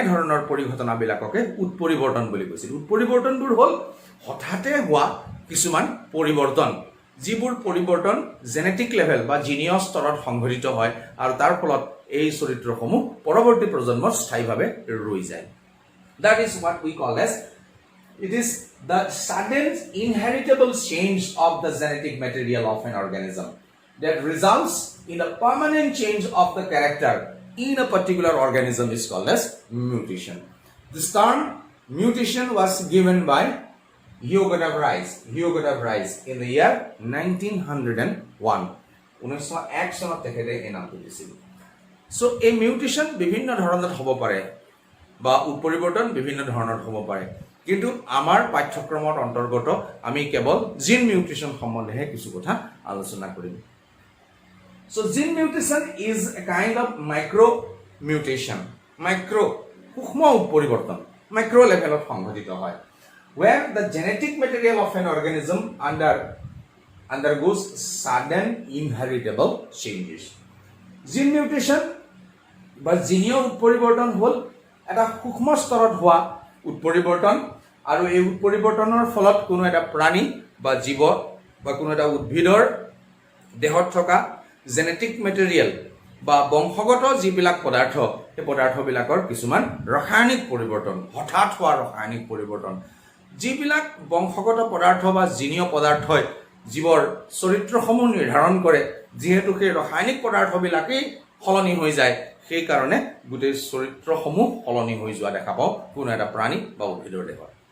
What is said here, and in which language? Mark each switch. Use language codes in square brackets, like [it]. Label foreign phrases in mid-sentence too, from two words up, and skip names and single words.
[as] ধৰণৰ পৰিঘটনাবিলাককে উৎপৰিবৰ্তন বুলি কৈছিল উৎপৰিবৰ্তনবোৰ হ'ল হঠাতে হোৱা কিছুমান পৰিৱৰ্তন যিবোৰ পৰিৱৰ্তন [en] genetic level [as] বা জিনীয় স্তৰত সংঘটিত হয় আৰু তাৰ ফলত এই চৰিত্ৰসমূহ পৰৱৰ্তী প্ৰজন্মত স্থায়ীভাৱে ৰৈ যায় [en] that is what we call as it is the sudden inheritable change of the genetic material of an organism that results in a permanent change of the character in a particular organism is called as mutation. This term mutation was given by Hugo Rice in the year 1901. [as] 1901 চনত তেখেতে এই নামটো দিছিল সো এই মিউটেশন বিভিন্ন ধৰণৰ হ'ব পাৰে বা উৎপৰিবৰ্তন বিভিন্ন ধৰণৰ হ'ব পাৰে কিন্তু আমাৰ পাঠ্যক্ৰমৰ অন্তৰ্গত আমি কেৱল [en] gene mutation [as] সম্বন্ধে কিছু কথা আলোচনা কৰিম [en] So gene mutation is a kind of micro mutation, [as] সূক্ষ্ম পৰিৱৰ্তন [en] micro level of [as] সংঘটিত হয় [en] where the genetic material of an organism undergoes sudden inheritable changes. Gene mutation [as] বা জিনীয় উৎপৰিৱৰ্তন হ'ল এটা সূক্ষ্ম স্তৰত হোৱা উৎপৰিৱৰ্তন আৰু এই উৎপৰিৱৰ্তনৰ ফলত কোনো এটা প্ৰাণী বা জীৱ বা কোনো এটা উদ্ভিদৰ দেহত থকা [en] genetic material [as] বা বংশগত যিবিলাক পদাৰ্থ সেই পদাৰ্থবিলাকৰ কিছুমান ৰাসায়নিক পৰিৱৰ্তন হঠাৎ হোৱা ৰাসায়নিক পৰিৱৰ্তন যিবিলাক বংশগত পদাৰ্থ বা জিনীয় পদাৰ্থই জীৱৰ চৰিত্ৰসমূহ নিৰ্ধাৰণ কৰে যিহেতু সেই ৰাসায়নিক পদাৰ্থবিলাকেই সলনি হৈ যায় সেই কাৰণে গোটেই চৰিত্ৰসমূহ সলনি হৈ যোৱা দেখা পাওঁ কোনো এটা প্ৰাণী বা উদ্ভিদৰ দেহত